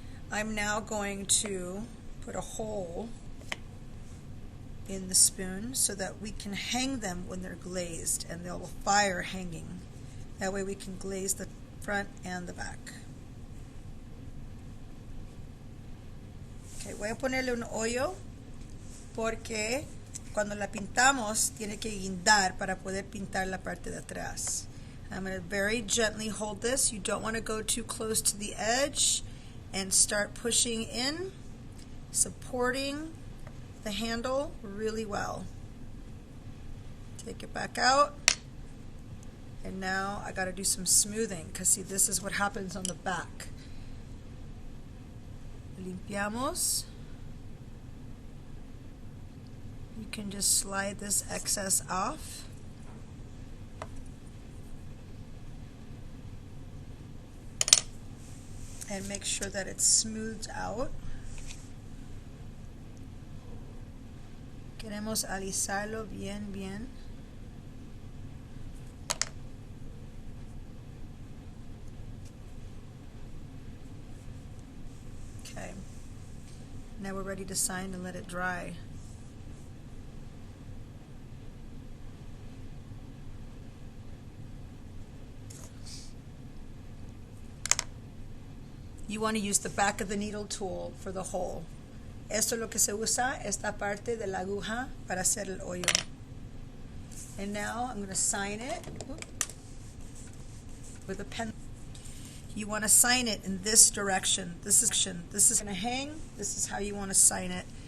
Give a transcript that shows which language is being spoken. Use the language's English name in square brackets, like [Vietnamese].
[English] I'm now going to put a hole in the spoon so that we can hang them when they're glazed, and they'll fire hanging. That way we can glaze the front and the back. [Spanish] Okay, voy a ponerle un hoyo porque cuando la pintamos tiene que guindar para poder pintar la parte de atrás. [English] I'm going to very gently hold this. You don't want to go too close to the edge and start pushing in, supporting the handle really well. Take it back out, and now I got to do some smoothing because see, this is what happens on the back. [Spanish] Limpiamos. [English] You can just slide this excess off. And make sure that it's smoothed out. [Spanish] Queremos alisarlo bien. [English] Okay. Now we're ready to sign and let it dry. You want to use the back of the needle tool for the hole. [Spanish] Esto es lo que se usa, esta parte de la aguja para hacer el hoyo. [English] And now I'm going to sign it with a pen. You want to sign it in this direction. This is going to hang. This is how you want to sign it.